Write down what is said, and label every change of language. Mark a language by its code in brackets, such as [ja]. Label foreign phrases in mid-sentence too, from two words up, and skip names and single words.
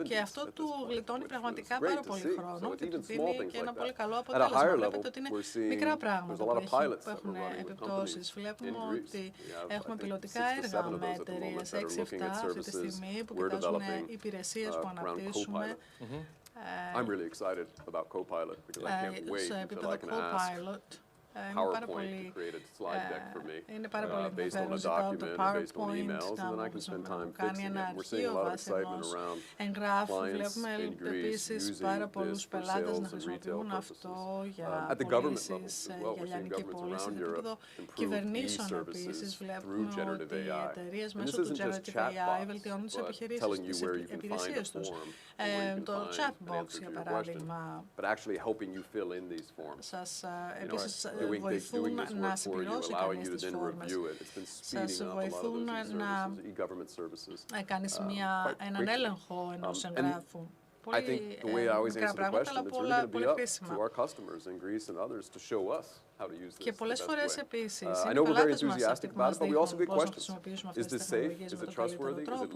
[el] Και αυτό του γλιτώνει πραγματικά πάρα πολύ χρόνο και του δίνει και ένα πολύ καλό αποτέλεσμα. Βλέπετε ότι είναι μικρά πράγματα που έχουν επιπτώσεις. Βλέπουμε ότι έχουμε πιλωτικά έργα με εταιρείες 6-7 αυτή τη στιγμή που κοιτάζουν υπηρεσίες που αναπτύσσουμε. [en] I'm really excited about Copilot because I can't wait until I can ask PowerPoint to create a slide deck for me based on a document and based on emails, and then I can spend time fixing it. We're seeing a lot of excitement around clients in Greece using this for sales and retail purposes. At the government level as well, we're seeing governments around Europe improve e-services through generative AI. And this isn't just chatbots, but telling you where you can find a form and where you can find an answer to your question, but actually helping you fill in these forms. [el] Βοηθούν να συμπληρώσει κανείς τις φόρμες. Σας βοηθούν να κάνεις έναν έλεγχο ενός εγγράφου. Πολύ μικρά πράγματα, αλλά πολύ χρήσιμα. Και πολλές φορές επίσης είναι πελάτες μας αυτοί που μας δείχνουν πώς να χρησιμοποιήσουμε αυτές τις τεχνολογίες με τον καλύτερο τρόπο.